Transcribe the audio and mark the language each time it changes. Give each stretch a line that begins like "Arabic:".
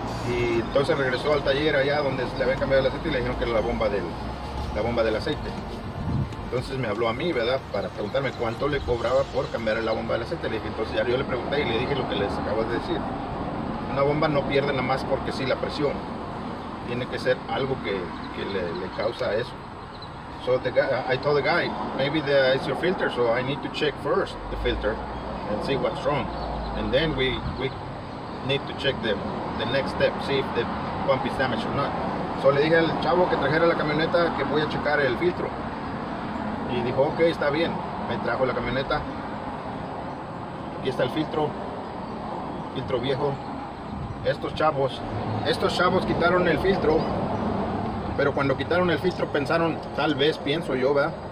Spanish: Y entonces regresó al taller allá donde le habían cambiado el aceite y le dijeron que era la bomba del aceite. Entonces me habló a mí, ¿verdad? Para preguntarme cuánto le cobraba por cambiar la bomba del aceite. Le dije, entonces ya yo le pregunté y le dije lo que les acabo de decir. Una bomba no pierde nada más porque sí la presión. Tiene que ser algo que le causa eso.
English: So I told the guy, maybe it's your filter, so I need to check first the filter and see what's wrong. And then we need to check the next step, see if the pump is damaged or not.
Spanish: So le dije al chavo que trajera la camioneta que voy a checar el filtro. Y dijo, ok, está bien. Me trajo la camioneta. Aquí está el filtro viejo. Estos chavos quitaron el filtro, pero cuando quitaron el filtro pensaron, tal vez, pienso yo, ¿verdad?